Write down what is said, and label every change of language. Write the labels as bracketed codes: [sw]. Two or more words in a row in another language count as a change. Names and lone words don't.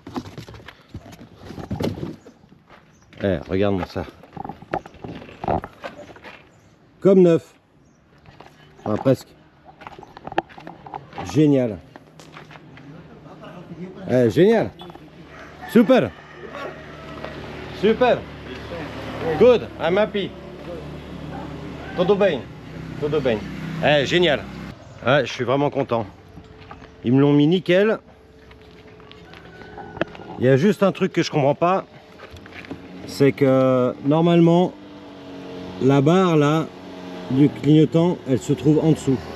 [fr] Eh, regarde-moi ça. Comme neuf. Enfin, presque. Génial. Eh, génial. Super. Super. [en] Good, I'm happy. [pt] Tudo bem. Tudo bem. [fr] Eh, génial. Ouais, je suis vraiment content. Ils me l'ont mis nickel. Il y a juste un truc que je comprends pas. C'est que normalement, la barre là du clignotant, elle se trouve en dessous.